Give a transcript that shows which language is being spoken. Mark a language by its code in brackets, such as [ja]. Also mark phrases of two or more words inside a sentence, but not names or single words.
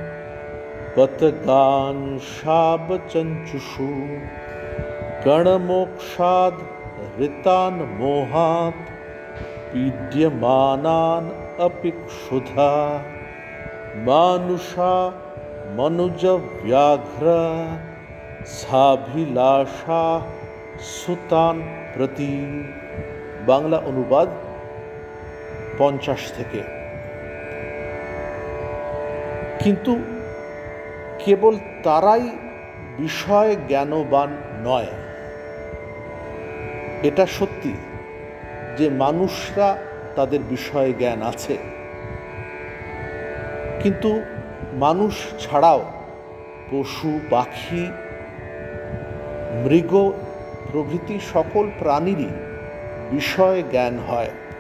[sa] पतगांशाबचञ्चुषु गणमोक्षाद् ऋतान् मोहात् पीड्यमानान् अपि क्षुधा मानुषा मनुजव्याघ्र साभिलाषा सुतान् प्रति। [bn] বাংলা অনুবাদ 50 থেকে। কিন্তু কেবল তারাই বিষয় জ্ঞানবান নয়। এটা সত্যি যে মানুষরা তাদের বিষয় জ্ঞান আছে, কিন্তু মানুষ ছাড়াও পশু পাখি মৃগ প্রভৃতি সকল প্রাণীরই বিষয় জ্ঞান হয়।